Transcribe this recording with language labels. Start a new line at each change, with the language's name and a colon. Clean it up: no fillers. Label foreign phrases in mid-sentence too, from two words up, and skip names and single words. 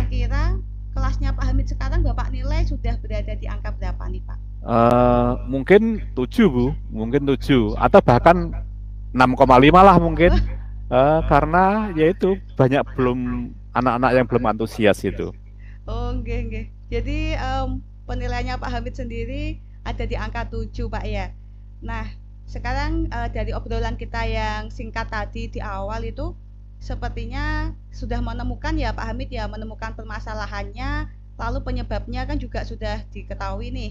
Indonesian: Kira-kira kelasnya Pak Hamid sekarang Bapak nilai sudah berada di angka berapa nih Pak? Mungkin 7 Bu. Mungkin 7 atau bahkan 6,5 lah mungkin. Karena yaitu banyak belum anak-anak yang belum antusias itu.
Javanese: Oh, nggih nggih.
Indonesian: Jadi, penilaiannya Pak Hamid sendiri ada di angka 7 Pak ya. Nah, sekarang, dari obrolan kita yang singkat tadi di awal itu, sepertinya sudah menemukan ya Pak Hamid ya, menemukan permasalahannya, lalu penyebabnya kan juga sudah diketahui nih.